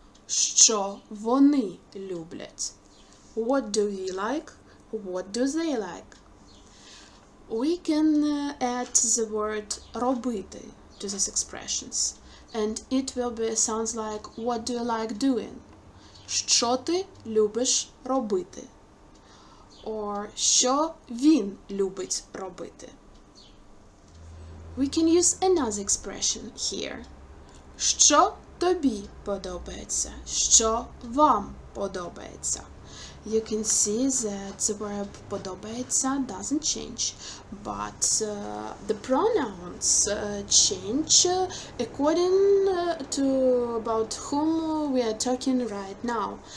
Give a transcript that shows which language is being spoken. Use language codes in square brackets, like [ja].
[uk] Що вони люблять? [en] What do we like? What do they like? We can add the word робити to these expressions, and it will be sounds like what do you like doing? [uk] Що ти любиш робити? Or що він любить робити? [en] We can use another expression here. [uk] Що тобі подобається? Що вам подобається? [en] You can see that the verb подобається doesn't change, but the pronouns change according to about whom we are talking right now.